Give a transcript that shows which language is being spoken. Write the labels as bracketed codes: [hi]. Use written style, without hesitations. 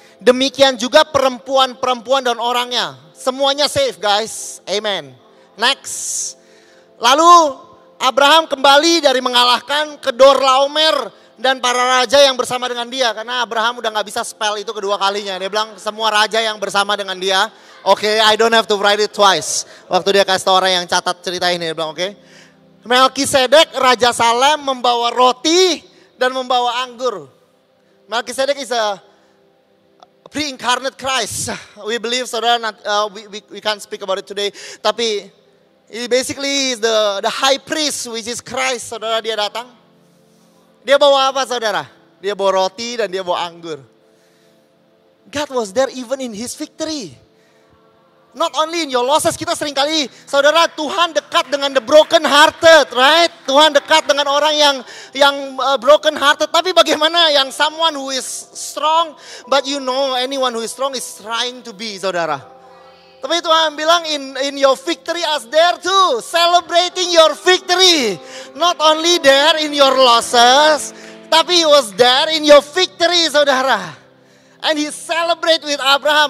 [id] Demikian juga perempuan-perempuan dan orangnya. Semuanya safe guys. Amen. Next. Lalu Abraham kembali dari mengalahkan Kedorlaomer dan para raja yang bersama dengan dia. Karena Abraham udah gak bisa spell itu kedua kalinya. Dia bilang semua raja yang bersama dengan dia. [en] Oke, I don't have to write it twice. [id] Waktu dia kasih tahu orang yang catat cerita ini. Dia bilang oke. Melkisedek Raja Salem membawa roti dan membawa anggur. [en] Melkisedek is a pre-incarnate Christ. We believe, saudara, we can't speak about it today. Tapi he basically is the high priest, which is Christ, saudara. [id] Dia datang. Dia bawa apa, saudara? Dia bawa roti dan dia bawa anggur. [en] God was there even in his victory. Not only in your losses, [id] kita seringkali, saudara, Tuhan dekat dengan [en] the broken hearted, right? [id] Tuhan dekat dengan orang yang broken hearted. Tapi bagaimana yang [en] someone who is strong, but you know anyone who is strong is trying to be, saudara. [id] Tapi Tuhan bilang [en] in your victory as there too. Celebrating your victory. Not only there in your losses. Tapi he was there in your victory, saudara. And he celebrate with Abraham.